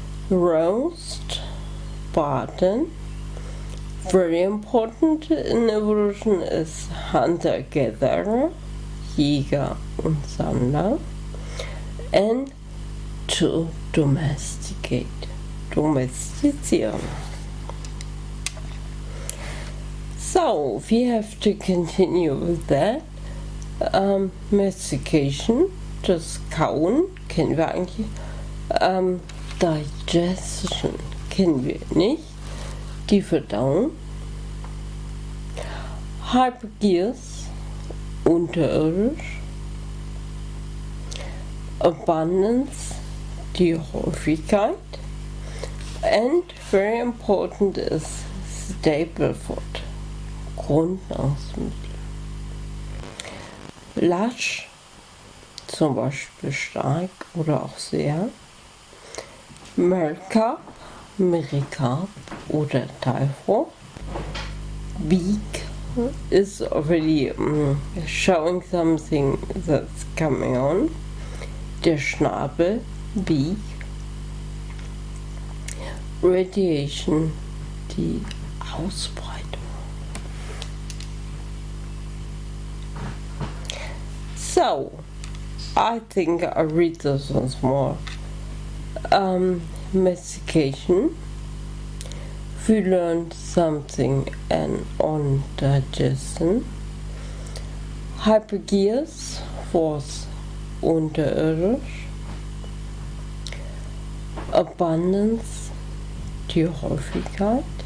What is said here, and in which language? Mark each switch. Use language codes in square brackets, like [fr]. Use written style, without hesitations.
[en] Roast, braten. Very important in evolution is hunter-gatherer, [de] Jäger und Sammler, [en] and to domesticate, domestizieren. So we have to continue with that. [de] Mastication, das Kauen, kennen wir eigentlich. Digestion kennen wir nicht. Die Verdauung. Hypergears, unterirdisch. Abundance, die Häufigkeit. [en] And very important is staple food, Grundnahrungsmittel. [de] Lush, zum Beispiel stark oder auch sehr. Melka, Mericarp oder Teilfrucht. [en] Beak is already showing something that's coming on. [de] Der Schnabel, Beak. Radiation, die Ausbreitung. [en] So, I think I'll read this once more. Mastication. We learned something on digestion. [de] Hypergears was unterirdisch. Abundance, die Häufigkeit.